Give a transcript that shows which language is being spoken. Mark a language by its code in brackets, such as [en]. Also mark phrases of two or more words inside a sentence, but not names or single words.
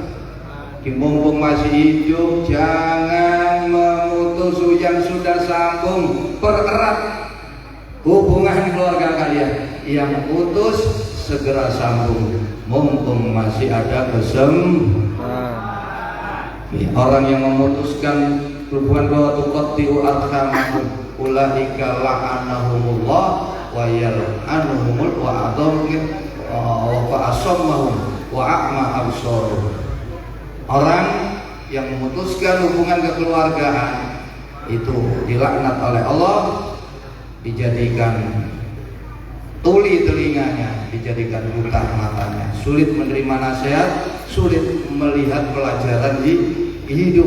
[id] Mumpung masih hidup, jangan memutus yang sudah sambung. Pererat hubungan keluarga kalian. Yang putus segera sambung, mumpung masih ada orang yang memutuskan hubungan bahwa [ar] تقطعوا أرحامهم أولئك لعنهم الله ويلعنهم وأصمهم وأعمى أبصارهم. [id] Orang yang memutuskan hubungan kekeluargaan itu dilaknat oleh Allah dijadikan tuli telinganya, dijadikan buta matanya, sulit menerima nasihat, sulit melihat pelajaran di hidup.